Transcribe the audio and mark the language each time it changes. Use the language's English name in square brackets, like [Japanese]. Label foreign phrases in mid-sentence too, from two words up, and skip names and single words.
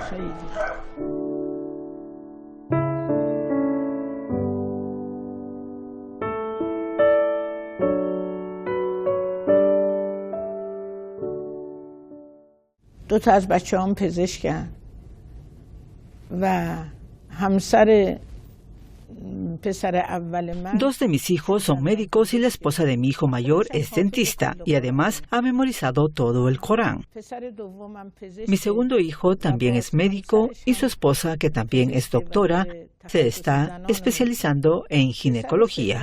[Persian] خیلی دو تا از بچه‌هام پزشکن و همسر پسر اول من. [Spanish] 2 de mis hijos son médicos y la esposa de mi hijo mayor es dentista y además ha memorizado todo el Corán. Mi segundo hijo también es médico y su esposa, que también es doctora, se está especializando en ginecología.